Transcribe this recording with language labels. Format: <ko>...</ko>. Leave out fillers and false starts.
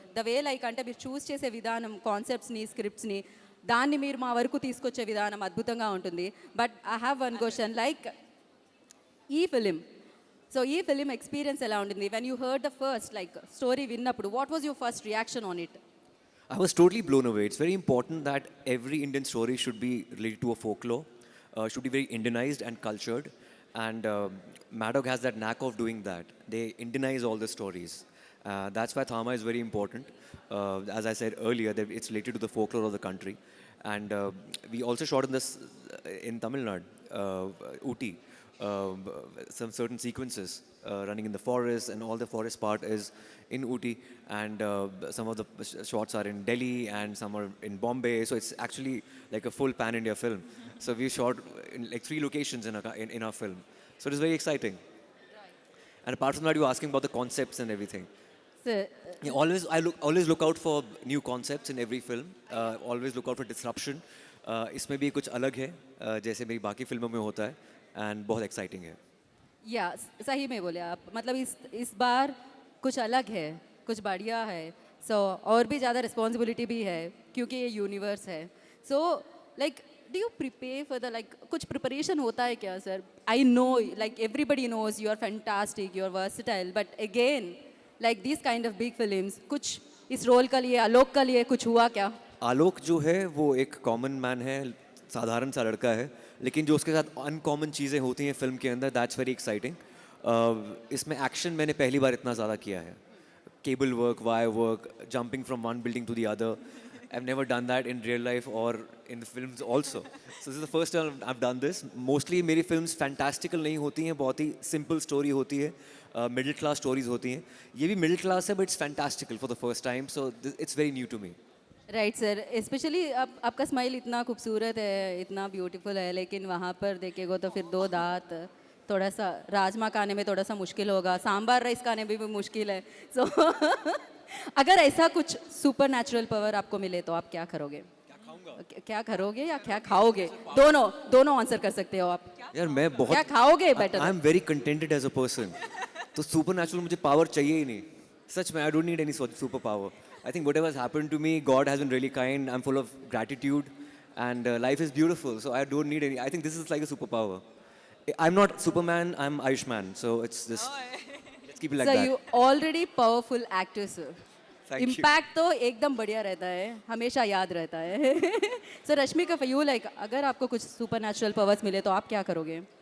<en>the way like</en> <te>అంటే మీరు చూస్ చేసే విధానం, కాన్సెప్ట్స్ని, స్క్రిప్ట్స్ని, దాన్ని మీరు మా వరకు తీసుకొచ్చే విధానం అద్భుతంగా ఉంటుంది.</te> <en>but I have one question like</en> <te>ఈ ఫిలిం ఎక్స్పీరియన్స్ ఎలా ఉంటుంది?</te> <en>when you heard the first like story</en> <te>విన్నప్పుడు</te> <en>What was your first reaction on it? I was totally blown away. It's very important that every Indian story should be related to a folklore, should be very Indianized and cultured. And Maddock has that knack of doing that. They Indianize all the stories. That's why Thama is very important. As I said earlier, it's related to the folklore of the country. And we also shot in Tamil Nadu. Ooty. Some certain sequences running in the forest, and all the forest part is in Ooty, and some of the shots are in Delhi, and some are in Bombay. So it's actually like a full pan-India film. So we shot in like 3 locations in our film. So it is very exciting. And apart from that, you were asking about the concepts and everything. So, Yeah, always look out for new concepts in every film. Always look out for disruption.</en> <hi>इसमें भी कुछ अलग है, जैसे मेरी बाकी फिल्मों में होता है, and बहुत exciting है. या सही में बोले आप, मतलब इस बार कुछ अलग है, कुछ बढ़िया है. सो और भी ज़्यादा रिस्पॉन्सिबिलिटी भी है क्योंकि ये यूनिवर्स है.</hi> <en>so like do you prepare for the like</en> <hi>कुछ प्रिपरेशन होता है क्या sir?</hi> <en>I know like everybody knows you are fantastic, you are versatile, but again like this kind of big films,</en> <hi>कुछ इस रोल का लिए, आलोक का लिए कुछ हुआ क्या? आलोक जो है वो एक कॉमन मैन है, साधारण सा लड़का है, लेकिन जो उसके साथ अनकॉमन चीज़ें होती हैं फिल्म के अंदर,</hi> <en>That's very exciting.</en> <hi>इसमें एक्शन मैंने पहली बार इतना ज़्यादा किया है. Cable work, wire work,</hi> <en>Jumping from one building to the other. I've never done that in real life or in the films also. So this is the first time I've done this.</en> <hi>Mostly मेरी films fantastical नहीं होती हैं, बहुत ही simple story होती है, middle class stories होती हैं. ये भी middle class है,</hi> <en>but it's fantastical for the first time. So it's very new to me.</en> <hi>Right sir, specially आपका स्माइल इतना खूबसूरत है, इतना ब्यूटीफुल है, लेकिन वहाँ पर देखेगा तो फिर 2 दांत, थोड़ा सा राजमा खाने में थोड़ा सा मुश्किल होगा, सांबार राइस खाने में भी मुश्किल है. सो अगर ऐसा कुछ सुपर नेचुरल पावर आपको मिले तो आप क्या करोगे? क्या करोगे या क्या खाओगे? दोनों आंसर कर सकते हो आप. यार मैं बहुत क्या खाओगे better?</hi> <en>I am very contented as a person.</en> <hi>तो सुपर नेचुरल मुझे पावर चाहिए ही नहीं. सच में</hi> <en>I don't need any superpower. I think whatever has happened to me, God has been really kind. I'm full of gratitude, and life is beautiful. So I don't need any. I think this is like a superpower. I'm not Superman. I'm Ayushman. So it's just let's keep it like So that. you already powerful actor sir. Thank you.</en> <hi>Impact तो एकदम बढ़िया रहता है, हमेशा याद रहता है. सो Rashmika for you, like अगर आपको कुछ सुपर नेचुरल पावर्स मिले तो आप क्या करोगे?</hi>